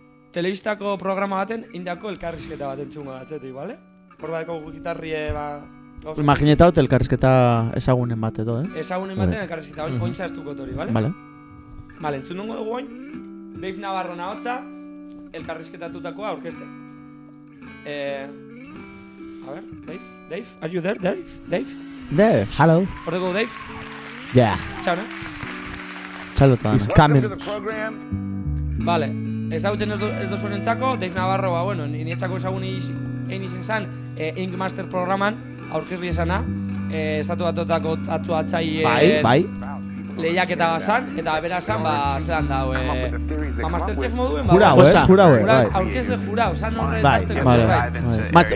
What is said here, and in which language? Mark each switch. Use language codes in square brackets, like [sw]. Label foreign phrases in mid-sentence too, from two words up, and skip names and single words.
[eu] Telebistako programa baten, indako elkarrizketa bat entzungo datzetik, bale? Hor badeko gitarrie, Imagineta hot elkarrizketa ezagunen bat edo, Ezagunen baten elkarrizketa, ointza estuko hori, bale? Bale, entzun dungo dugu oin, Dave Navarro nahotza, elkarrizketatutakoa orkeste. [es] A ver, [en] Dave, are you there, Dave? There, hello. [eu] Hor dugu, [en] Dave? Yeah. [eu] Txau, ne? Txalota. [en] It's coming. [eu] Vale, ezagutzen ez duzuen entzako, Dave Navarro, ba, niretzako ezagun egin izan zan, Ink Master programan, aurkezli esana, estatu batotako atzu atxai lehiaketa bazan, eta bera zan, ba, zelan dau, Masterchef moduen, ba, aurkezle jurau, zan horre tarteko zerbait.